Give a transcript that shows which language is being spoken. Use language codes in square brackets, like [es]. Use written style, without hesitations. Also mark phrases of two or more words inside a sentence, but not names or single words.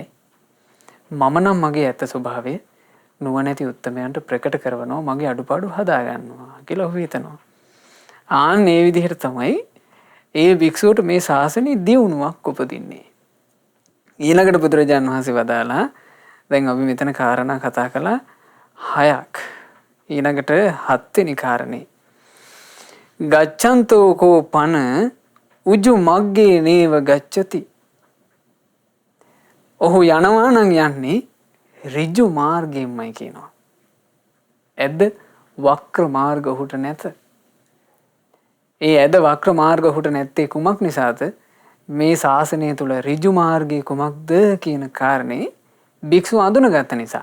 [si] මම නම් මගේ ඇත්ත ස්වභාවය නුවණැති උත්තමයන්ට ප්‍රකට කරනවා මගේ අඩුපාඩු හදා ගන්නවා කියලා ඔහු හිතනවා. ආන් මේ විදිහට තමයි ඒ භික්ෂුවට මේ ශාසනයේ දියුණුවක් උපදින්නේ. ඊළඟට බුදුරජාණන් වහන්සේ වදාලා දැන් අපි මෙතන කාරණා කතා කළා 6ක්. ඊළඟට 7 වෙනි කාරණේ. [pi] ගච්ඡන්තෝ කෝ පන උජු මග්ගේ නේව ගච්ඡති. [si] ඔහු යනවා නම් යන්නේ ඍජු මාර්ගයෙන්මයි කියනවා. ඇද්ද වක්‍ර මාර්ග ඔහුට නැත. ඒ ඇද වක්‍ර මාර්ග ඔහුට නැත්තේ කුමක් නිසාද? මේ ශාසනය තුල ඍජු මාර්ගය කුමක්ද කියන කාරණේ භික්ෂුව අඳුනගත්ත නිසා.